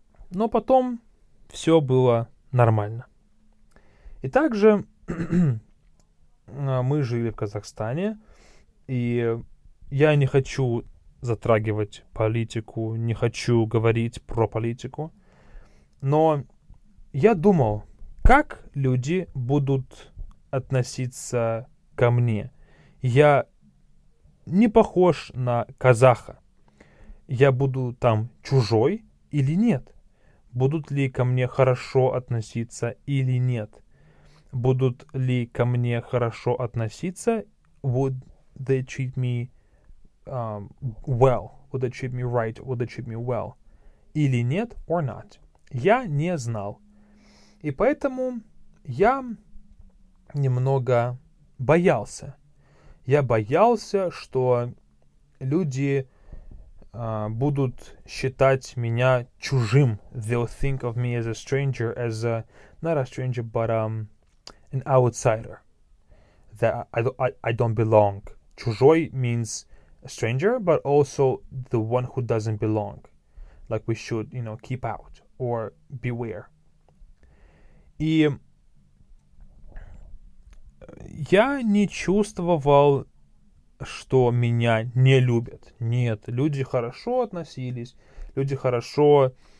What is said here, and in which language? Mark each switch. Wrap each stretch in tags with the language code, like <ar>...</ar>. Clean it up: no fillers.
<ru>Но потом все было нормально. И также мы жили в Казахстане, и я не хочу затрагивать политику, не хочу говорить про политику, но я думал, как люди будут относиться ко мне. Я не похож на казаха. Я буду там чужой или нет? Будут ли ко мне хорошо относиться или нет? Будут ли ко мне хорошо относиться?</ru> <en>Would they treat me well? Would they treat me right? Would they treat me well?</en> <ru>Или нет,</ru> <en>or not?</en> <ru>Я не знал. И поэтому я немного боялся. Я боялся, что люди будут считать меня чужим.</ru> <en>They'll think of me as a stranger, as not a stranger, but an outsider. That I don't belong. Чужой means a stranger, but also the one who doesn't belong. Like we should, keep out or beware.</en> <ru>И я не чувствовал, что меня не любят. Нет, люди хорошо относились, люди хорошо...</ru>